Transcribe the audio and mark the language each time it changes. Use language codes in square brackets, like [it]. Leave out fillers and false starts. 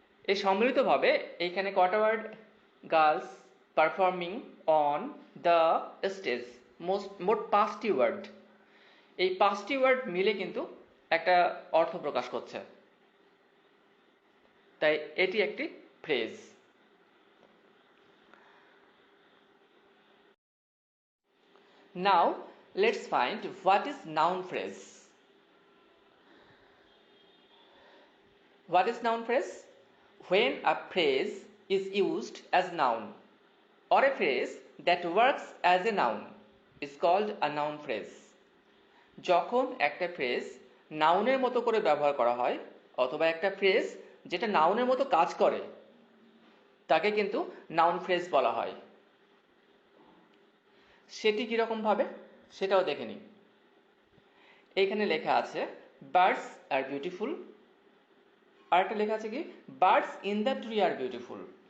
[bn] এই সম্মিলিতভাবে এইখানে কটা word? [en] girls performing on the stage, [bn] মোট 5টি ওয়ার্ড। এই 5টি ওয়ার্ড মিলে কিন্তু একটা অর্থ প্রকাশ করছে, তাই এটি একটি phrase. [en] Now let's find what is noun phrase. What is noun phrase? When a phrase is used as noun or a phrase that works as a noun is called a noun phrase. [bn] যখন একটা phrase নাউনের মতো করে ব্যবহার করা হয় অথবা একটা ফ্রেজ যেটা নাউনের মতো কাজ করে তাকে কিন্তু নাউন ফ্রেজ বলা হয়। সেটি কিরকম ভাবে সেটাও দেখে নিই। এইখানে লেখা আছে [en] birds are beautiful, [bn] আর একটা লেখা আছে কি [en] Birds in the tree are beautiful.